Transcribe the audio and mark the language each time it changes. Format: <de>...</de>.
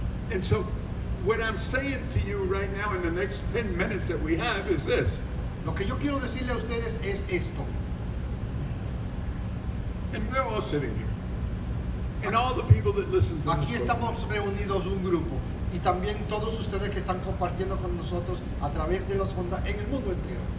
<en>And so, what I'm saying to you right now in the next 10 minutes that we have is this.</en> <es>Lo que yo quiero decirle a ustedes es esto.</es> <en>And we're all sitting here. And all the people that listen to</en> <es>Aquí</es> <en>this</en> <es>estamos reunidos un grupo y también todos ustedes que están compartiendo con nosotros a través de las ondas en el mundo entero.</es>